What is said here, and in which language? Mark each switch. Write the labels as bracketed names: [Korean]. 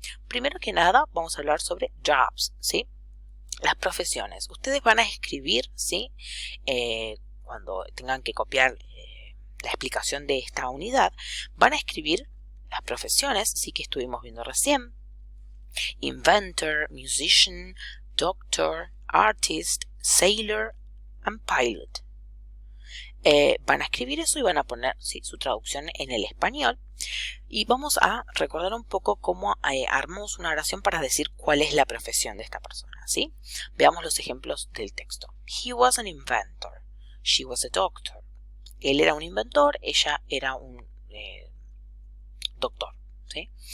[Spanish] Primero que nada, vamos a hablar sobre jobs, ¿sí? Las profesiones. Ustedes van a escribir, ¿sí? Cuando tengan que copiar la explicación de esta unidad, van a escribir las profesiones, sí, que estuvimos viendo recién. [English] Inventor, musician, doctor, artist, sailor and pilot. [Spanish] Van a escribir eso y van a poner, ¿sí?, su traducción en el español. Y vamos a recordar un poco cómo armamos una oración para decir cuál es la profesión de esta persona, ¿sí? Veamos los ejemplos del texto. [English] He was an inventor. She was a doctor. [Spanish] Él era un inventor, ella era un doctor, ¿sí?